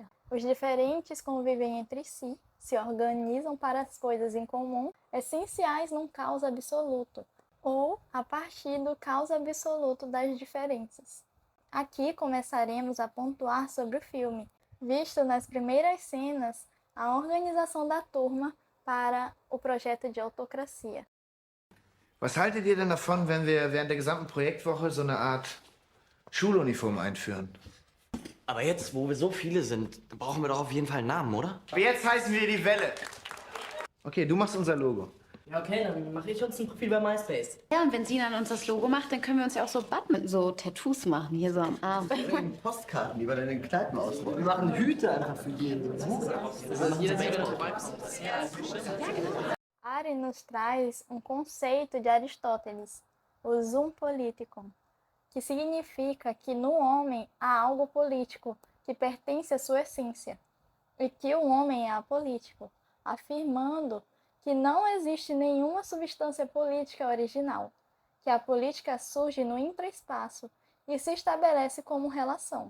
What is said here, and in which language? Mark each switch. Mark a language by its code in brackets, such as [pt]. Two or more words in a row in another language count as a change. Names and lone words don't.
[pt] Os diferentes convivem entre si, se organizam para as coisas em comum, essenciais num caos absoluto, ou a partir do caos absoluto das diferenças. Aqui começaremos a pontuar sobre o filme, visto nas primeiras cenas a organização da turma para o projeto de autocracia. [de] Was haltet ihr denn davon, wenn wir während der gesamten Projektwoche so eine Art Schuluniform einführen? Aber jetzt, wo wir so viele sind, brauchen wir doch auf jeden Fall einen Namen, oder? Aber jetzt heißen wir die Welle. Okay, du machst unser Logo. Ja, okay, dann mache ich uns ein Profil bei MySpace. Ja, und wenn sie dann uns das Logo macht, dann können wir uns ja auch so so Tattoos machen, hier so am Arm. Postkarten, die wir dann in den Kneipen ausrollen. Wir machen Hüte einfach für die. [pt] Arendt nos traz conceito de Aristóteles, o [el] ζῷον πολιτικόν, [pt] que significa que no homem há algo político que pertence à sua essência, e que o homem é apolítico, afirmando que não existe nenhuma substância política original, que a política surge no intraespaço e se estabelece como relação.